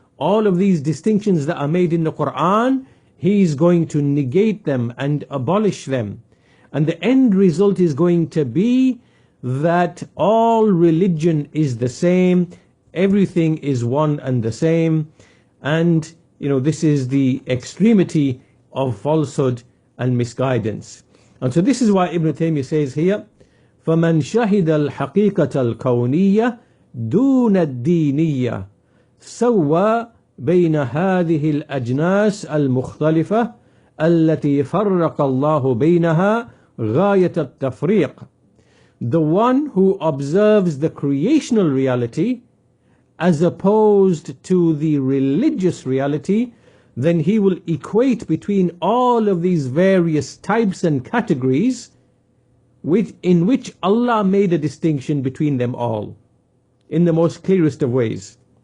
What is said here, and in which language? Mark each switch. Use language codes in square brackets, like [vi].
[en] All of these distinctions that are made in the Quran, he is going to negate them and abolish them. And the end result is going to be that all religion is the same, everything is one and the same, and this is the extremity of falsehood and misguidance. And so this is why Ibn Taymiyyah says here, [ar] فَمَنْ شَهِدَ الْحَقِيقَةَ الْكَوْنِيَّةَ دُونَ الدِّينِيَّةِ سوى بين هذه الأجناس المختلفة التي فرق الله بينها غاية التفريق. [en] The one who observes the creational reality as opposed to the religious reality, then he will equate between all of these various types and categories in which Allah made a distinction between them all in the most clearest of ways.